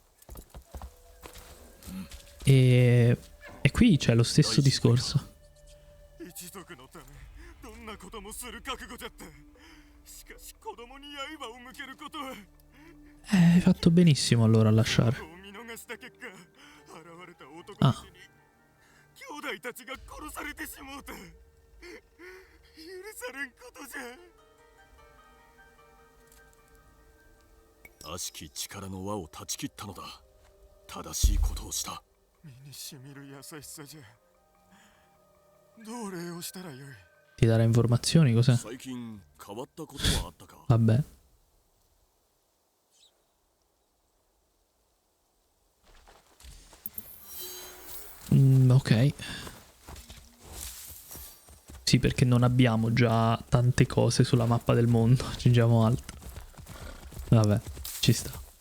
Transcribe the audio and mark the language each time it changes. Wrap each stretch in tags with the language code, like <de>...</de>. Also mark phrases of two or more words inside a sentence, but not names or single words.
<it>E qui c'è lo stesso discorso. Hai fatto benissimo allora a lasciare. Ah.</it> <ja>悪しき力の輪を断ち切ったのだ。正しいことをした。身にしみる優しさじゃ。どう礼をしたらよい。</ja> <it>Ti darà informazioni, cos'è?</it> <ja>最近変わったことはあったか。</ja> <it>Vabbè. Ok. Sì, perché non abbiamo già tante cose sulla mappa del mondo. Aggiungiamo altro. Vabbè, ci sta.</it>